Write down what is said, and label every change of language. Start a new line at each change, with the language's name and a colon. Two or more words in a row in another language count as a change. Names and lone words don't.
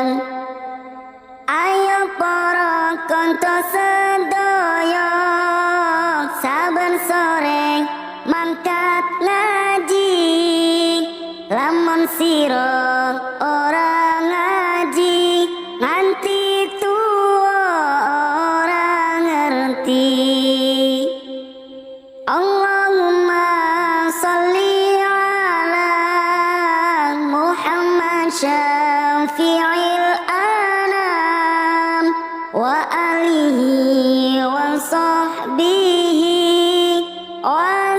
Javanese: Ayo para kanca sedaya, saben sore mangkat ngaji, lamun sira ora ngaji nganti tuwa ora ngerti.
Arabic: اللهم صل على محمد شفيع الأنام وآله وصحبه و